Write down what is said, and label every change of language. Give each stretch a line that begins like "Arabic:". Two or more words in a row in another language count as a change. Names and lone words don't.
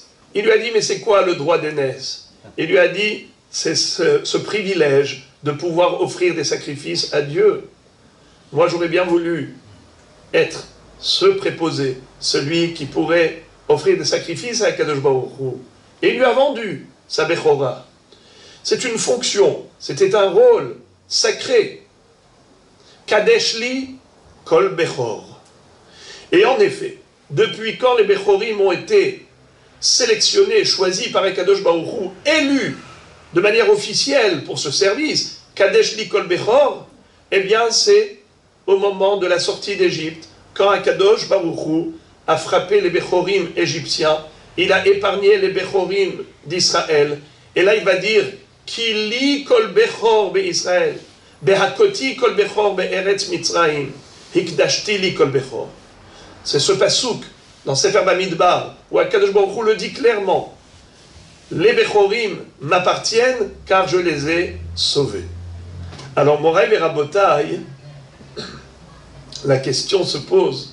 French: Il lui a dit, mais c'est quoi le droit d'aînesse? Il lui a dit, c'est ce privilège de pouvoir offrir des sacrifices à Dieu. Moi, j'aurais bien voulu être ce préposé, celui qui pourrait offrir des sacrifices à
Hebrew: קדוש ברוך הוא.
French: Et il lui a vendu sa Bechora. C'est une fonction, c'était un rôle sacré.
Hebrew: קדש לי כל בכור.
French: Et en effet, depuis quand les Bechorim ont été sélectionnés, choisis par
Hebrew: קדוש ברוך הוא,
French: élus de manière officielle pour ce service,
Hebrew: קדש לי כל בכור,
French: eh bien c'est au moment de la sortie d'Égypte, quand
Hebrew: קדוש ברוך הוא
French: a frappé les Bechorim égyptiens, il a épargné les Bechorim d'Israël. Et là il va dire,
Hebrew: כי לי כל בכור בישראל, בהכותי כל בכור בארץ מצרים, הקדשתי לי כל בכור.
French: C'est ce pasouk dans Sefer Bamidbar où
Hebrew: הקדוש ברוך הוא
French: le dit clairement. Les Bechorim m'appartiennent car je les ai sauvés. Alors Moraï et Rabotaï, la question se pose.